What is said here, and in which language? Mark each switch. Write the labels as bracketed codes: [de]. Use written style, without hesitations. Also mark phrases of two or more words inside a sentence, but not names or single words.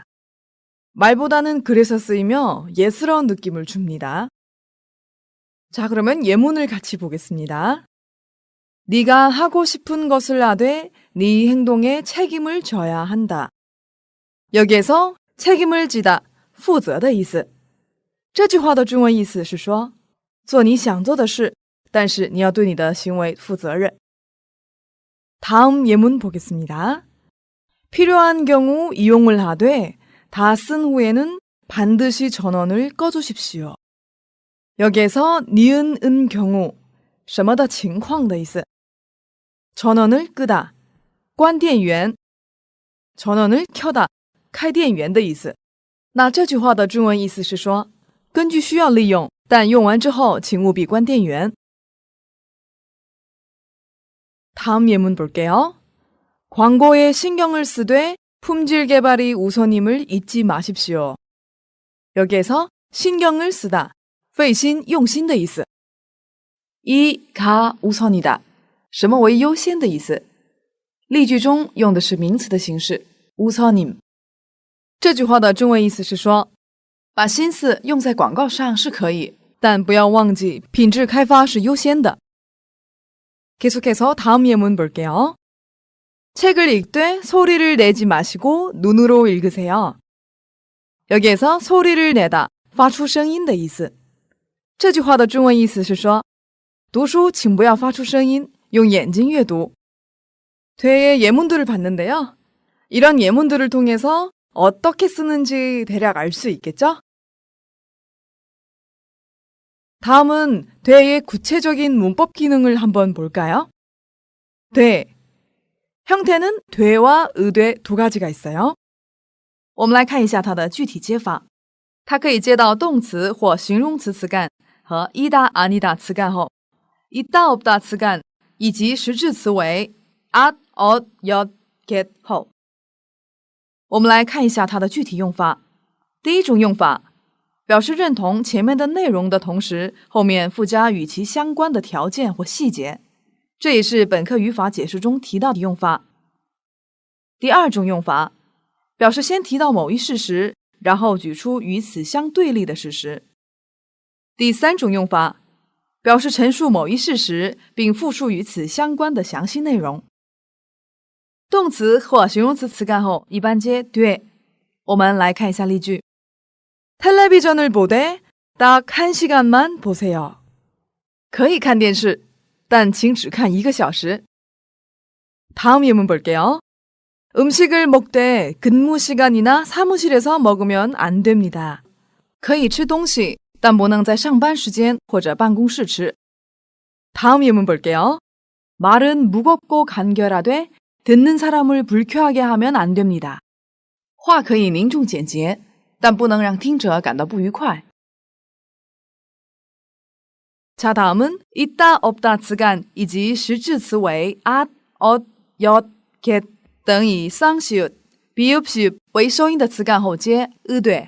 [ko] 말보다는 글에서 쓰이며 예스러운 느낌을 줍니다. 자, 그러면 예문을 같이 보겠습니다. 네가 하고 싶은 것을 하되 네 행동에 책임을 져야 한다. 여기에서 책임을 지다, [zh] 负责的意思。这句话的中文意思是说，做你想做的事，但是你要对你的行为负责任。 [ko] 다음 예문 보겠습니다. 필요한 경우 이용을 하되 다 쓴 후에는 반드시 전원을 꺼주십시오. 여기에서 니은 은 경우 [zh] 什么的情况的意思. [ko] 전원을 끄다 [zh] 关电源 [ko] 전원을 켜다 [zh] 开电源的意思。那这句话的中文意思是说，根据需要利用，但用完之后请务必关电源。 [ko] 다음 예문 볼게요. 광고에 신경을 쓰되 품질 개발이 우선임을 잊지 마십시오. 여기에서 신경을 쓰다, [zh] 费心用心的意思。 [ko] 一 가 우선이다, [zh] 什么为优先的意思。例句中用的是名词的形式， 우선임。这句话的中文意思是说，把心思用在广告上是可以，但不要忘记品质开发是优先的。 [ko] 계속해서 다음 예문 볼게요. 책을 읽되 소리를 내지 마시고 눈으로 읽으세요. 여기에서 소리를 내다, 发出声音的意思。这句话的中文意思是说，读书请不要发出声音，用眼睛阅读。 되의 예문들을 봤는데요. 이런 예문들을 통해서 어떻게 쓰는지 대략 알 수 있겠죠? 다음은 되의 구체적인 문법 기능을 한번 볼까요? 되. 형태는 되와 의되 두 가지가 있어요. [zh] 我们来看一下它的具体接法。它可以接到动词或形容词词干和 [ko] 이다 아니다 [zh] 词干后， [ko] 있다 없다 [zh] 词干以及实质词为 at, ot, yot, get 后。我们来看一下它的具体用法。第一种用法，表示认同前面的内容的同时，后面附加与其相关的条件或细节，这也是本课语法解释中提到的用法。第二种用法，表示先提到某一事实，然后举出与此相对立的事实。第三种用法，表示陈述某一事实，并复述与此相关的详细内容。动动词或形容词词干后一般接돼。我们来看一下例句。 [ko] 텔레비전을 보되 딱 1시간만 보세요. [zh] 可以看电视，但请只看1个小时。 [ko] 다음 예문 볼게요. 음식을 먹되 근무 시간이나 사무실에서 먹으면 안 됩니다. [zh] 可以吃东西，但不能在上班时间或者办公室吃。 [ko] 다음 예문 볼게요. 말은 무겁고 간결하되 듣는 사람을 불쾌하게 하면 안 됩니다. [zh] 话可以凝重简洁，但不能让听者感到不愉快。 [ko] 자, 다음은 있다, 없다 [zh] 词干以及实质词为 at, ot, yot, get 等以 [ko] 쌍시읒, 비읍시읒 [zh] 为收音的词干后接 으되。